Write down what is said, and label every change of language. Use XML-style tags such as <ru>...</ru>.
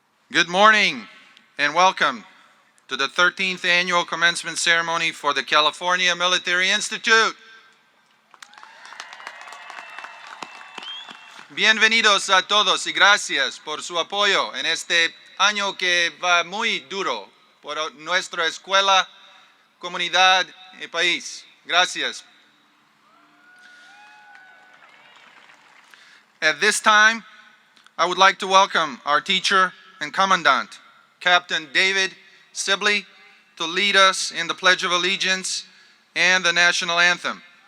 <en>Good morning and welcome to the 13th Annual Commencement Ceremony for the California Military Institute.</en> <es>Bienvenidos a todos y gracias por su apoyo en este año que va muy duro por nuestra escuela, comunidad y país. Gracias.</es> <en>At this time, I would like to welcome our teacher and commandant, Captain David Sibley, to lead us in the Pledge of Allegiance and the National Anthem.</en>